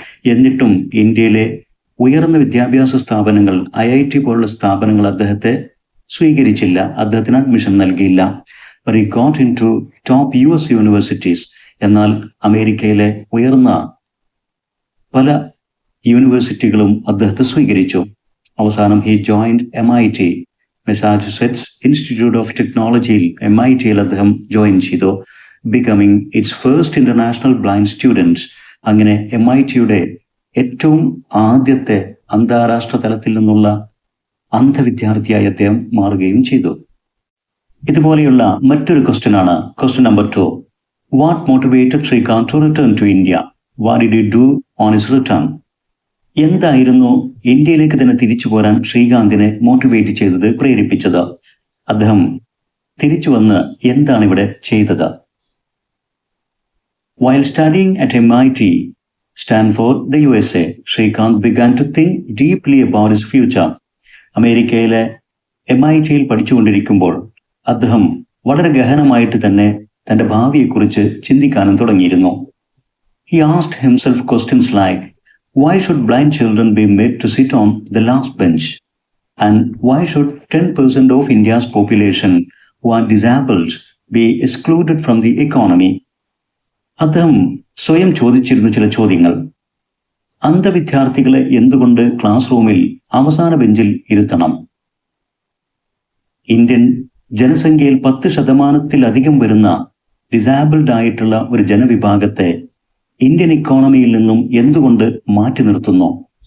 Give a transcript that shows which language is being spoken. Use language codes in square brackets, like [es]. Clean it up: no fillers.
[ml] എന്നിട്ടും ഇന്ത്യയിലെ ഉയർന്ന വിദ്യാഭ്യാസ സ്ഥാപനങ്ങൾ, IIT പോലുള്ള സ്ഥാപനങ്ങൾ അദ്ദേഹത്തെ സ്വീകരിച്ചില്ല, അദ്ദേഹത്തിന് അഡ്മിഷൻ നൽകിയില്ല. [en] But he got into top US universities. [ml] എന്നാൽ അമേരിക്കയിലെ ഉയർന്ന പല യൂണിവേഴ്സിറ്റികളും അദ്ദേഹത്തെ സ്വീകരിച്ചു. അവസാനം [en] he joined MIT, [ml] Massachusetts institute of ടെക്നോളജിയിൽ MITയിൽ അദ്ദേഹം ജോയിൻ ചെയ്തു, [en] becoming its first international blind student. [ml] അങ്ങനെ MITയുടെ ഏറ്റവും ആദ്യത്തെ അന്താരാഷ്ട്ര തലത്തിൽ നിന്നുള്ള അന്ധവിദ്യാർത്ഥിയായി അദ്ദേഹം മാറുകയും ചെയ്തു. ഇതുപോലെയുള്ള മറ്റൊരു ക്വസ്റ്റ്യൻ ആണ് question number 2. [en] What motivated Srikanth to return to India? What did he do on his return? [ml] എന്തായിരുന്നു ഇന്ത്യയിലേക്ക് തന്നെ തിരിച്ചു പോരാൻ ശ്രീകാന്തിനെ മോട്ടിവേറ്റ് ചെയ്തത്, പ്രേരിപ്പിച്ചത്? അദ്ദേഹം തിരിച്ചു വന്ന് എന്താണ് ഇവിടെ ചെയ്തത്? [en] While studying at MIT, Stanford, the USA, Srikanth began to think deeply about his future. [ml] അമേരിക്കയിലെ MITയിൽ പഠിച്ചുകൊണ്ടിരിക്കുമ്പോൾ അദ്ദേഹം വളരെ ഗഹനമായിട്ട് തന്നെ തൻ്റെ ഭാവിയെക്കുറിച്ച് ചിന്തിക്കാനും തുടങ്ങിയിരുന്നു. [en] He asked himself questions like, why should blind children be made to sit on the last bench? And why should 10% of India's population who are disabled be excluded from the economy? [ml] അദ്ദേഹം സ്വയം ചോദിച്ചിരുന്ന ചില ചോദ്യങ്ങൾ. അന്ധവിദ്യാർത്ഥികളെ എന്തുകൊണ്ട് class റൂമിൽ അവസാന ബെഞ്ചിൽ ഇരുത്തണം? Indian ജനസംഖ്യയിൽ 10% വരുന്ന ഡിസാബിൾഡ് ആയിട്ടുള്ള ഒരു ജനവിഭാഗത്തെ ഇന്ത്യൻ ഇക്കോണമിയിൽ നിന്നും എന്തുകൊണ്ട് മാറ്റി നിർത്തുന്നു?